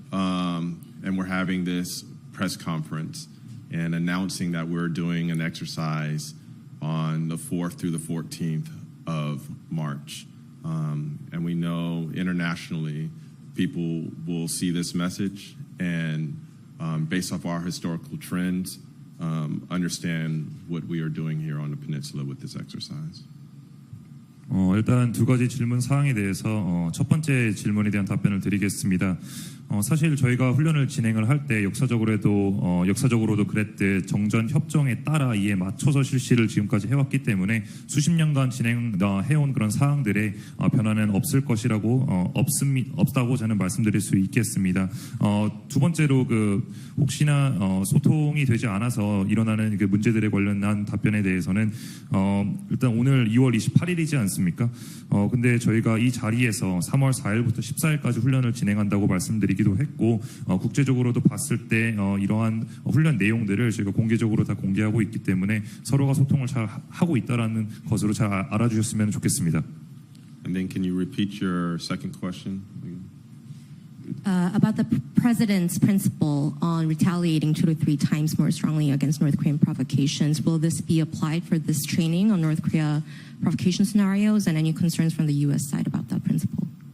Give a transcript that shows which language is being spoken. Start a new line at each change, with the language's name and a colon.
English: And we're having this press conference and announcing that we're doing an exercise on the 4th through the 14th of March. And we know internationally, people will see this message and based off our historical trends, understand what we are doing here on the peninsula with this exercise.
Korean: 일단 두 가지 질문 사항에 대해서 첫 번째 질문에 대한 답변을 드리겠습니다. 사실 저희가 훈련을 진행을 할 때 역사적으로도 그랬듯 정전 협정에 따라 이에 맞춰서 실시를 지금까지 해왔기 때문에 수십 년간 진행해온 그런 사항들의 변화는 없을 것이라고 없다고 저는 말씀드릴 수 있겠습니다. 두 번째로 혹시나 소통이 되지 않아서 일어나는 문제들에 관련한 답변에 대해서는 일단 오늘 2월 28일이지 않습니까? 근데 저희가 이 자리에서 3월 4일부터 14일까지 훈련을 진행한다고 말씀드리기도 했고 국제적으로도 봤을 때 이러한 훈련 내용들을 저희가 공개적으로 다 공개하고 있기 때문에 서로가 소통을 잘 하고 있다라는 것으로 잘 알아주셨으면 좋겠습니다.
English: And then can you repeat your second question? about the president's principle on retaliating 2 to 3 times more strongly against North Korean provocations. Will this be applied for this training on North Korea provocation scenarios, and any concerns from the U.S. side about that principle?